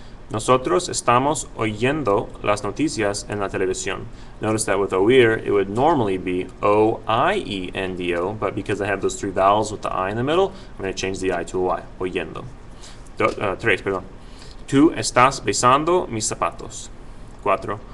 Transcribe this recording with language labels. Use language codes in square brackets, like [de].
[es] Nosotros estamos oyendo las noticias en la televisión. [en] Notice that with oír, it would normally be O-I-E-N-D-O, but because I have those 3 vowels with the I in the middle, I'm going to change the I to a Y, oyendo. [es] 3, perdón. Tú estás besando mis zapatos. 4.